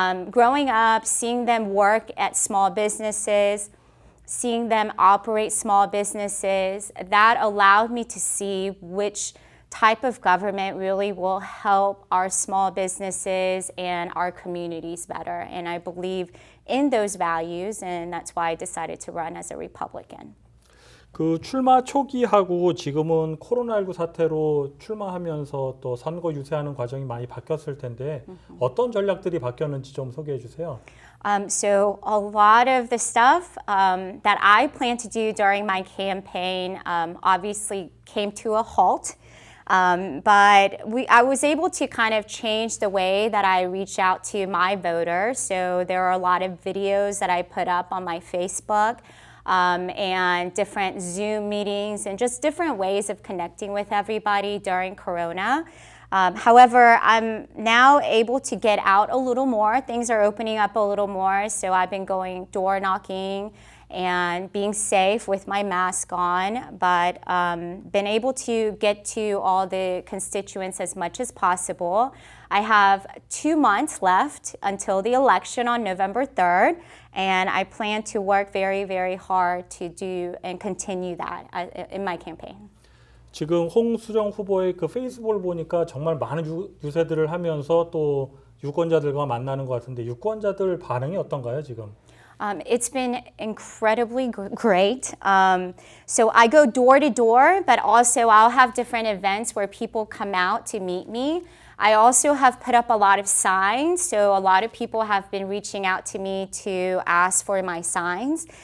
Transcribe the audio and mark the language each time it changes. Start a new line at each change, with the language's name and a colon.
English: Growing up, seeing them work at small businesses, seeing them operate small businesses, that allowed me to see which type of government really will help our small businesses and our communities better. And I believe in those values, and that's why I decided to run as a Republican.
Korean: 그 출마 초기하고 지금은 코로나19 사태로 출마하면서 또 선거 유세하는 과정이 많이 바뀌었을 텐데 어떤 전략들이 바뀌었는지 좀 소개해 주세요.
English: So a lot of the stuff that I plan to do during my campaign obviously came to a halt. But I was able to kind of change the way that I reach out to my voters. So there are a lot of videos that I put up on my Facebook and different Zoom meetings and just different ways of connecting with everybody during Corona. However, I'm now able to get out a little more. Things are opening up a little more, so I've been going door knocking and being safe with my mask on, but been able to get to all the constituents as much as possible. I have 2 months left until the election on November 3rd, and I plan to work very, very hard to do and continue that in my campaign.
Korean: 지금 홍수정 후보의 그 페이스북을 보니까 정말 많은 유세들을 하면서 또 유권자들과 만나는 것 같은데 유권자들 반응이 어떤가요, 지금?
English: It's been incredibly great. So I go door to door, but also I'll have different events where people come out to meet me. I also have put up a lot of signs. So a lot of people have been reaching out to me to ask for my signs.